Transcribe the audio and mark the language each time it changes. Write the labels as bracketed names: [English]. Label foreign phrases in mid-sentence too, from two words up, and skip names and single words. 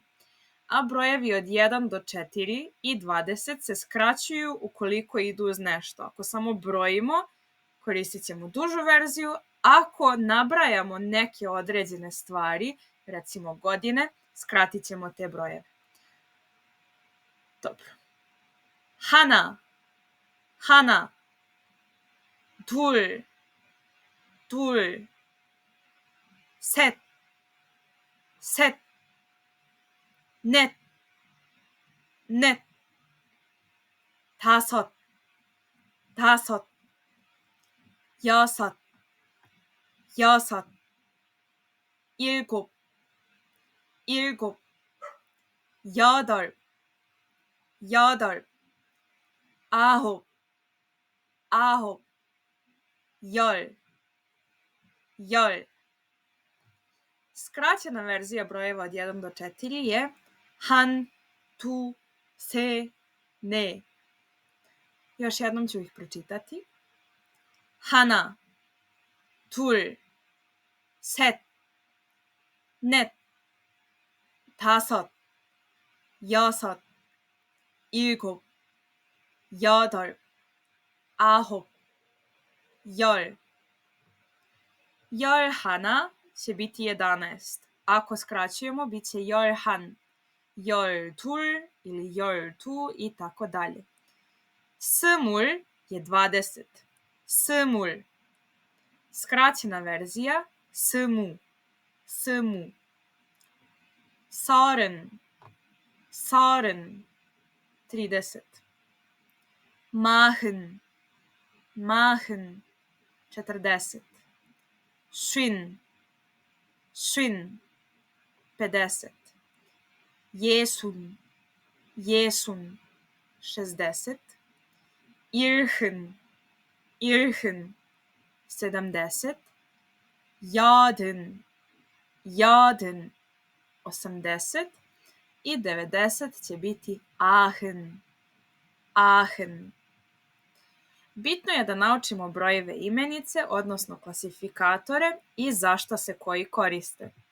[Croatian] A brojevi od 1 do 4 i 20 se skraćuju ukoliko idu uz nešto. Ako samo brojimo, koristit ćemo dužu verziju. Ako nabrajamo neke određene stvari, recimo godine, skratit ćemo te brojeve. Dobro. [Korean] Hana. Hana. 둘. 둘. 셋. 셋. 넷. 넷. 다섯. 다섯. 여섯. 여섯. 일곱. 일곱. 여덟. 여덟. 아홉. 아홉. 열. 열. [Croatian] Skraćena verzija brojeva od 1 do 4 je [Korean] 한, 두, 세, 네. [Croatian] Još jednom ću ih pročitati. [Korean] Hana, 둘, 셋, 넷, 다섯, 여섯, 일곱, 여덟, 아홉, 열. 열 하나 [Croatian] će biti 11. Ako skraćujemo, bit će [Korean] 열 한, 열 둘 [Croatian] ili [Korean] 열 두 [Croatian] i tako dalje. [Korean] 스물 je 20. 스물. [Croatian] Skraćena verzija 스무. [Korean] 스무. 서른. 서른. 30. 마흔. 마흔. 40. 쉰. 쉰. 50. 예순. 예순. 60. 일흔. 일흔. 70. Jadın. Jadın. [Croatian] 80. I 90 će biti ahın. [Korean] Ahın. [Croatian] Bitno je da naučimo brojeve imenice, odnosno klasifikatore i zašto se koji koriste.